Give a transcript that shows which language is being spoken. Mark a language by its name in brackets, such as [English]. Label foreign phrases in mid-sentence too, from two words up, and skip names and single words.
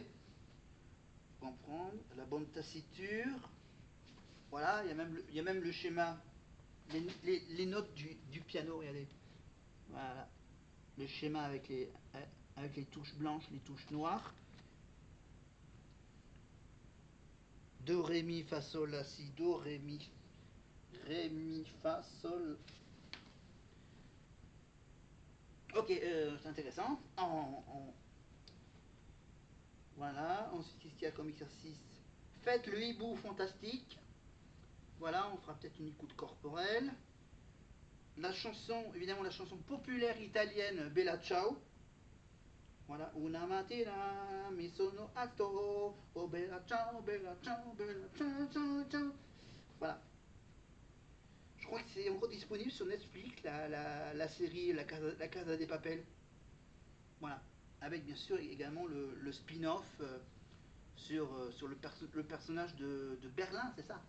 [French] Comprendre. La bonne taciture. Voilà, il y a même le schéma. Les notes du piano, regardez. Voilà. Le schéma avec les touches blanches, les touches noires. Do, ré, mi, fa, sol, la, si, do, ré, mi, fa, sol. Ok, c'est intéressant. Voilà, ensuite, qu'est-ce qu'il y a comme exercice? Faites le hibou fantastique. Voilà, on fera peut-être une écoute corporelle. La chanson, évidemment, la chanson populaire italienne Bella Ciao. [Italian] Voilà, una mattina mi sono alto, oh bella ciao, bella ciao, bella ciao, ciao, ciao. [French] Voilà. Je crois que c'est encore disponible sur Netflix, la série la Casa des Papel. Voilà. Avec bien sûr également le spin-off sur le personnage de Berlin, c'est ça?